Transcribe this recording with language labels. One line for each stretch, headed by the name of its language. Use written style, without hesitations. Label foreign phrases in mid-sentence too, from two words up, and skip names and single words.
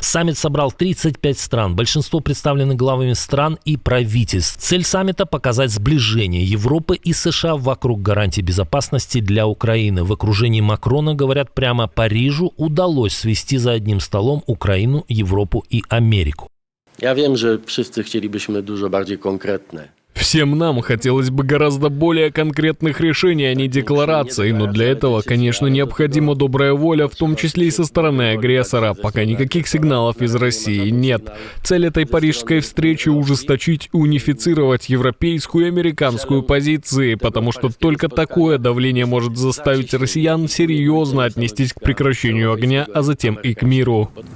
Russian: Саммит собрал 35 стран. Большинство представлены главами стран и правительств. Цель саммита – показать сближение Европы и США вокруг гарантий безопасности для Украины. В окружении Макрона, говорят прямо, Парижу удалось свести за одним столом Украину, Европу и Америку.
Polish: Ja wiem, że wszyscy chcielibyśmy dużo bardziej konkretne.
Russian: Всем нам хотелось бы гораздо более конкретных решений, а не деклараций, но для этого, конечно, необходима добрая воля, в том числе и со стороны агрессора. Пока никаких сигналов из России нет. Цель этой парижской встречи — ужесточить и унифицировать европейскую и американскую позиции, потому что только такое давление может заставить россиян серьезно отнестись к прекращению огня, а затем и к миру.